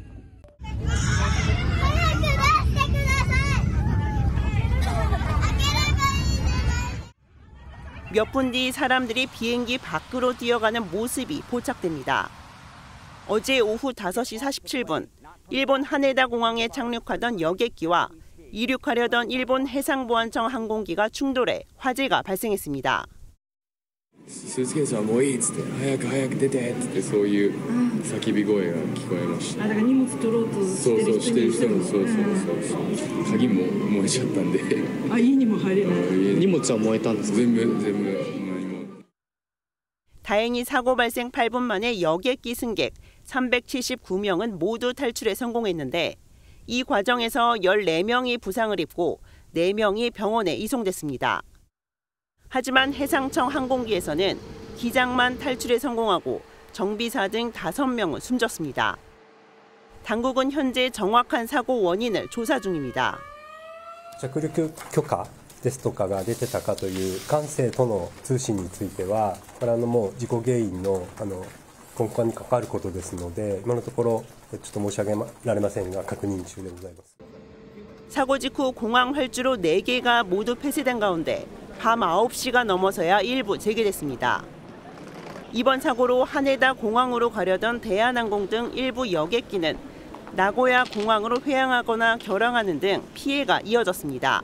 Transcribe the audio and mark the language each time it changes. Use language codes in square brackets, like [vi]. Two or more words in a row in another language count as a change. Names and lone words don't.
[ko] 몇 분 뒤 사람들이 비행기 밖으로 뛰어가는 모습이 포착됩니다. 어제 오후 5시 47분, 일본 하네다 공항에 착륙하던 여객기와 이륙하려던 일본 해상보안청 항공기가 충돌해 화재가 발생했습니다. [ja] スーツケースはもういいっつって早く早く出てってそういう叫び声が聞こえました。だから荷物取ろうとしてる人もそう鍵も燃えちゃったんで。あ、家にも入れない。荷物は燃えたんですか？全部。 [ko] 다행히 사고 발생 8분 만에 여객기 승객 379명은 모두 탈출에 성공했는데 이 과정에서 14명이 부상을 입고 4명이 병원에 이송됐습니다. 하지만 해상청 항공기에서는 기장만 탈출에 성공하고 정비사 등 5명은 숨졌습니다. 당국은 현재 정확한 사고 원인을 조사 중입니다. [ja] 着陸許可ですとかが出てたかという管制との通信については、これもう事故原因の根幹に関わることですので、今のところちょっと申し上げられませんが確認中でございます。 [ko] 사고 직후 공항 활주로 4개가 모두 폐쇄된 가운데 밤 9시가 넘어서야 일부 재개됐습니다. 이번 사고로 하네다 공항으로 가려던 대한항공 등 일부 여객기는 나고야 공항으로 회항하거나 결항하는 등 피해가 이어졌습니다.